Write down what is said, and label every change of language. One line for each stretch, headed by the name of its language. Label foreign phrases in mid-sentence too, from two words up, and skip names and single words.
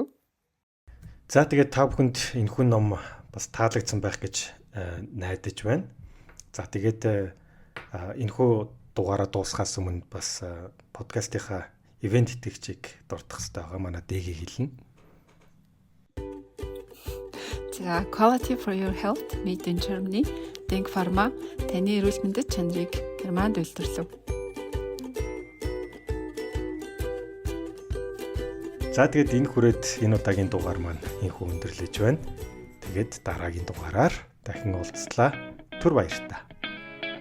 Mongolian: За тэгээд та бүхэнд энэхүү ном бас таалагдсан байх гэж найдаж байна. За тэгээд энэхүү дугаараа дуусгаас өмнө бас подкастынхаа ивент итгэгчийг дурдах хэрэгтэй байгаа. Манай дэгээ хэлнэ. За
English: Quality for your health made in Germany
Mongolian: Denk Pharma таны эрүүл мэндэд чанарыг Германд үйлдвэрлэв. За тэгээд энэ хүрээд энэ удаагийн дугаар маань энхүү өндөрлөж байна. Тэгээд дараагийн дугаараар дахин уулзлаа. Түр баярлалаа.